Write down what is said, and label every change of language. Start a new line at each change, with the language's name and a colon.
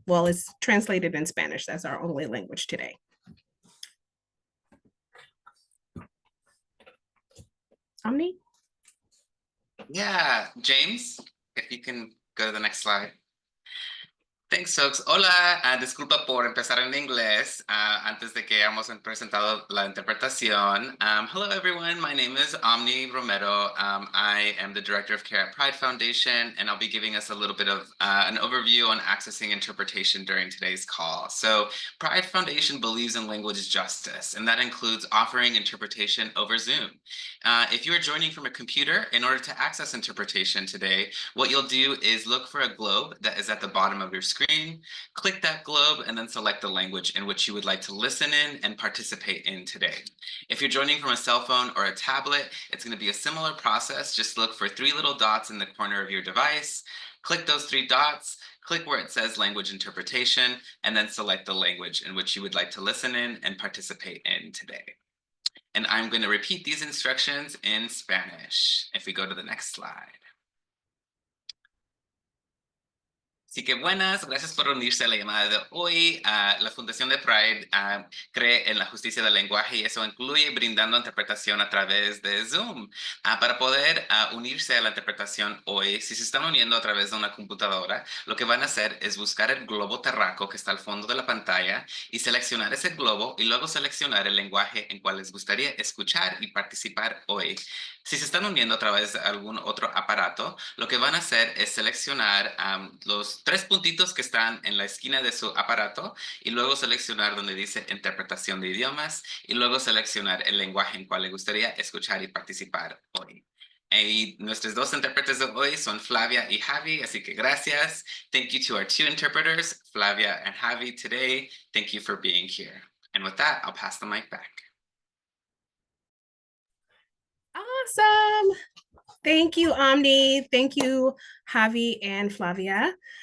English: Well, it's translated in Spanish. That's our only language today. Omni? Yeah, James, if you can go to the next slide. Thanks, folks.
Spanish: Hola, disculpa por empezar en inglés antes de que hayamos presentado la interpretación.
English: Hello, everyone. My name is Omni Romero. I am the Director of Care at Pride Foundation, and I'll be giving us a little bit of an overview on accessing interpretation during today's call. So Pride Foundation believes in language justice, and that includes offering interpretation over Zoom. If you are joining from a computer, in order to access interpretation today, what you'll do is look for a globe that is at the bottom of your screen, click that globe, and then select the language in which you would like to listen in and participate in today. If you're joining from a cell phone or a tablet, it's going to be a similar process. Just look for 3 little dots in the corner of your device, click those 3 dots, click where it says language interpretation, and then select the language in which you would like to listen in and participate in today. And I'm going to repeat these instructions in Spanish. If we go to the next slide.
Spanish: Así que buenas, gracias por unirse a la llamada de hoy. La Fundación de Pride cree en la justicia del lenguaje y eso incluye brindando interpretación a través de Zoom. Para poder unirse a la interpretación hoy, si se están uniendo a través de una computadora, lo que van a hacer es buscar el globo terráqueo que está al fondo de la pantalla y seleccionar ese globo y luego seleccionar el lenguaje en cual les gustaría escuchar y participar hoy. Si se están uniendo a través de algún otro aparato, lo que van a hacer es seleccionar los 3 puntitos que están en la esquina de su aparato y luego seleccionar donde dice interpretación de idiomas y luego seleccionar el lenguaje en cual le gustaría escuchar y participar hoy. Y nuestros 2 intérpretes de hoy son Flavia y Javi, así que gracias.
English: Thank you to our 2 interpreters, Flavia and Javi, today. Thank you for being here. And with that, I'll pass the mic back. Awesome. Thank you, Omni. Thank you, Javi and Flavia.